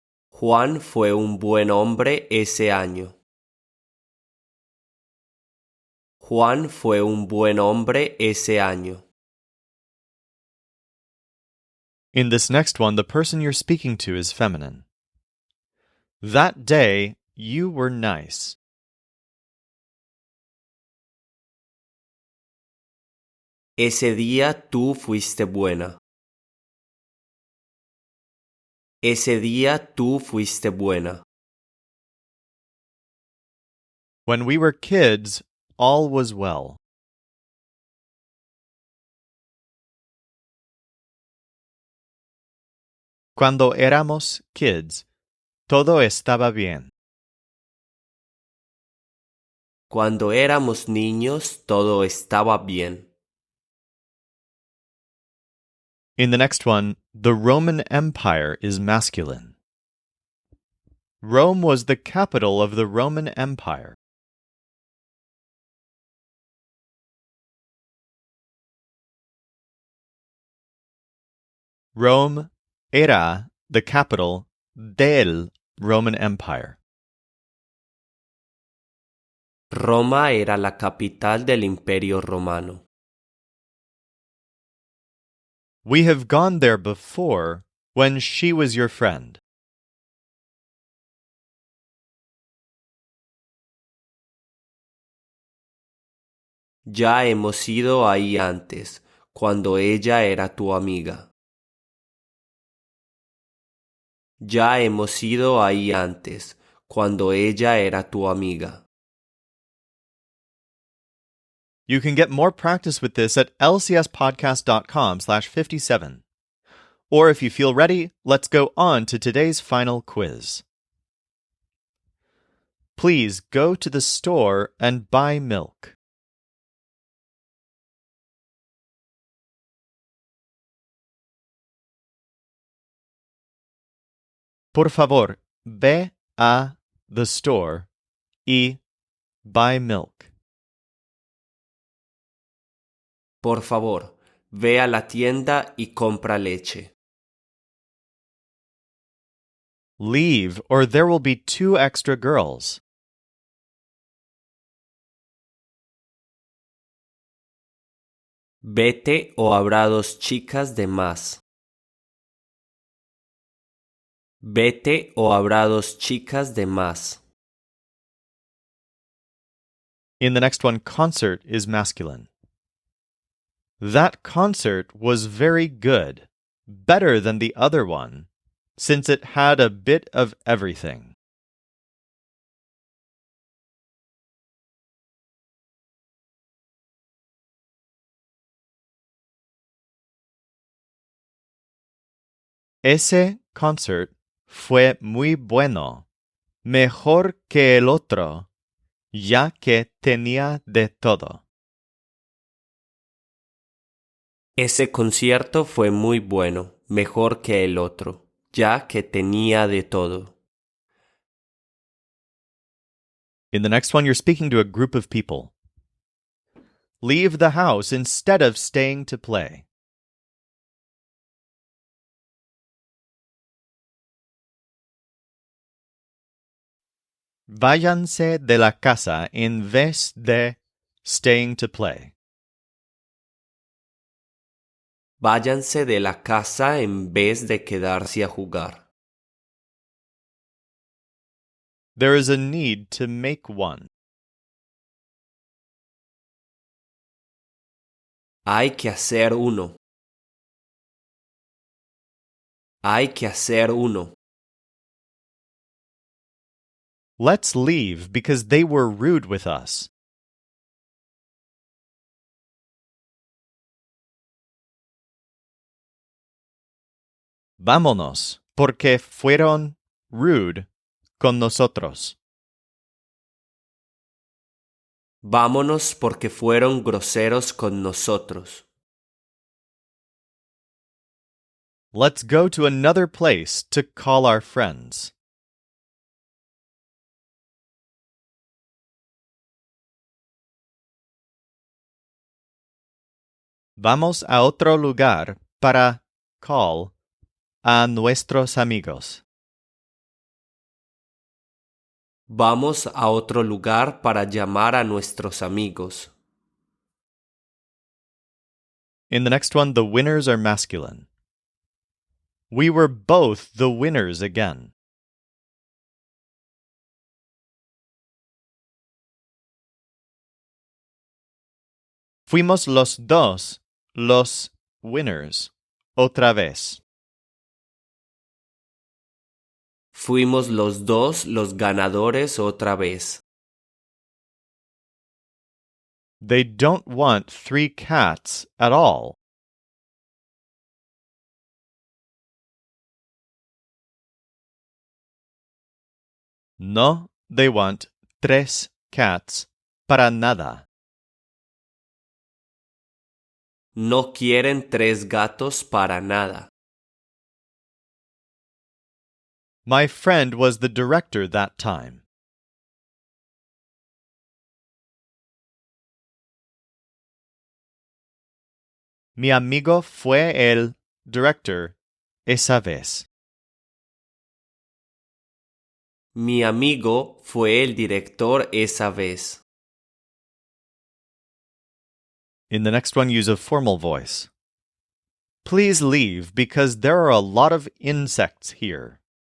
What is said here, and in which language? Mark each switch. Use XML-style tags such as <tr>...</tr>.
<es>Juan fue un buen hombre ese año. Juan fue un buen hombre ese año.</es> <en>In this next one, the person you're speaking to is feminine. That day, you were nice.</en> <es>Ese día tú fuiste buena. Ese día tú fuiste buena.</es> <en>When we were kids, all was well.</en> <es>Cuando éramos</es> <en>kids,</en> <es>todo estaba bien. Cuando éramos niños todo estaba bien.</es> <en>In the next one, the Roman Empire is masculine. Rome was the capital of the Roman Empire. Rome</en> <es>era</es> <en>the capital</en> <es>del</es> <en>Roman Empire.</en> <es>Roma era la capital del Imperio Romano.</es> <en>We have gone there before when she was your friend.</en> <es>Ya hemos ido ahí antes, cuando ella era tu amiga. Ya hemos ido ahí antes, cuando ella era tu amiga.</es> <en>You can get more practice with this at lcspodcast.com/57. Or if you feel ready, let's go on to today's final quiz. Please go to the store and buy milk.</en> <es>Por favor, ve a</es> <en>the store</en> <es>y</es> <en>buy milk.</en> <es>Por favor, ve a la tienda y compra leche.</es> <en>Leave, or there will be 2 extra girls.</en> <es>Vete o habrá 2 chicas de más. Vete o habrá 2 chicas de más.</es> <en>In the next one, concert is masculine. That concert was very good, better than the other one, since it had a bit of everything.</en> <es>Ese</es> <en>concert</en> <es>fue muy bueno, mejor que el otro, ya que tenía de todo. Ese concierto fue muy bueno, mejor que el otro, ya que tenía de todo.</es> <en>In the next one, you're speaking to a group of people. Leave the house instead of staying to play.</en> <es>Váyanse de la casa en vez de</es> <en>staying to play.</en> <es>Váyanse de la casa en vez de quedarse a jugar.</es> <en>There is a need to make one.</en> <es>Hay que hacer uno. Hay que hacer uno.</es> <en>Let's leave because they were rude with us.</en> <es>Vámonos, porque fueron</es> <en>rude</en> <es>con nosotros. Vámonos porque fueron groseros con nosotros.</es> <en>Let's go to another place to call our friends.</en> <es>Vamos a otro lugar para</es> <en>call</en> <es>a nuestros amigos. Vamos a otro lugar para llamar a nuestros amigos.</es> <en>In the next one, the winners are masculine. We were both the winners again.</en> <es>Fuimos los dos los</es> <en>winners</en> <es>otra vez. Fuimos los dos los ganadores otra vez.</es> <en>They don't want 3 cats at all. No, they want 3 cats</en> <es>para nada. No quieren 3 gatos para nada.</es> <en>My friend was the director that time.</en> <es>Mi amigo fue el director esa vez. Mi amigo fue el director esa vez.</es> <en>In the next one, use a formal voice. Please leave because there are a lot of insects here.</en>